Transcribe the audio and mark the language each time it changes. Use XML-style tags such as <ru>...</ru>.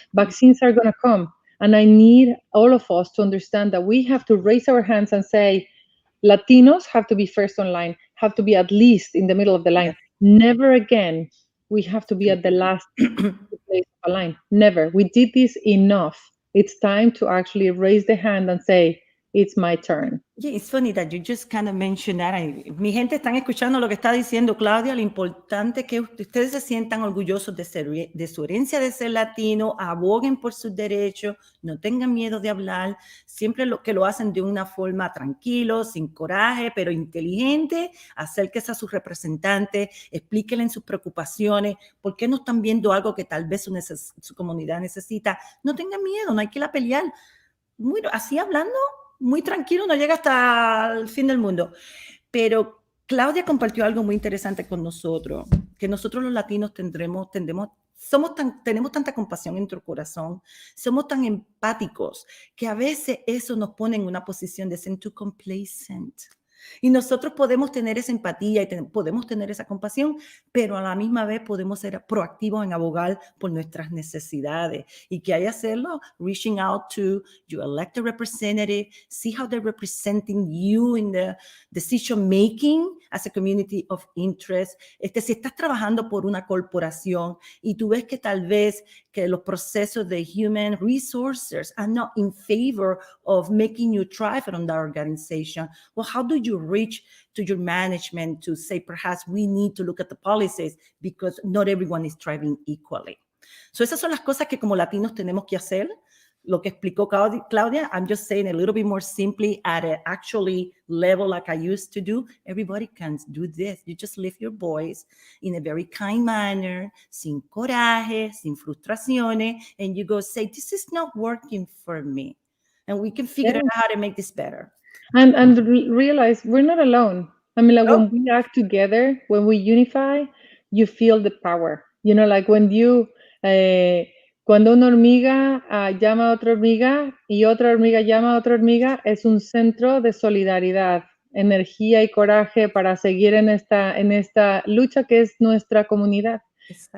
<en>Vaccines are going to come. And I need all of us to understand that we have to raise our hands and say, Latinos have to be first online, have to be at least in the middle of the line. Yes. Never again we have to be at the last place of a line. Never. We did this enough. It's time to actually raise the hand and say, it's my turn. Yeah, it's funny that you just kind of mentioned that.</en> <es>Mi gente están escuchando lo que está diciendo Claudia. Lo importante es que ustedes se sientan orgullosos de su herencia de ser latino, aboguen por sus derechos, no tengan miedo de hablar, siempre que lo hacen de una forma tranquilo, sin coraje, pero inteligente. Acérquese a sus representantes, explíquenle sus preocupaciones, por qué no están viendo algo que tal vez su comunidad necesita. No tengan miedo, no hay que ir a pelear. Así hablando, muy tranquilo, no llega hasta el fin del mundo. Pero Claudia compartió algo muy interesante con nosotros, que nosotros los latinos tenemos tanta compasión en nuestro corazón, somos tan empáticos, que a veces eso nos pone en una posición de ser</es> <en>too complacent.</en> <es>Y nosotros podemos tener esa empatía y podemos tener esa compasión, pero a la misma vez podemos ser proactivos en abogar por nuestras necesidades. Y que hay que hacerlo,</es> <en>reaching out to your elected representative, see how they're representing you in the decision making as a community of interest.</en> <es>Si estás trabajando por una corporación y tú ves que tal vez que los procesos de</es> <en>human resources are not in favor of making you thrive on that organization, well, how do you reach to your management to say, perhaps we need to look at the policies because not everyone is thriving equally?</en> <es>So esas son las cosas que como latinos tenemos que hacer. Lo que explicó Claudia,</es> <en>I'm just saying a little bit more simply at an actually level like I used to do. Everybody can do this. You just lift your voice in a very kind manner,</en> <es>sin coraje, sin frustraciones,</es> <en>and you go say, this is not working for me. And we can figure out how to make this better. And realize we're not alone. I mean, like, when we act together, when we unify, you feel the power. You know, like when you,</en> <es>cuando una hormiga llama a otra hormiga y otra hormiga llama a otra hormiga, es un centro de solidaridad, energía y coraje para seguir en esta lucha que es nuestra comunidad. Exacto.</es>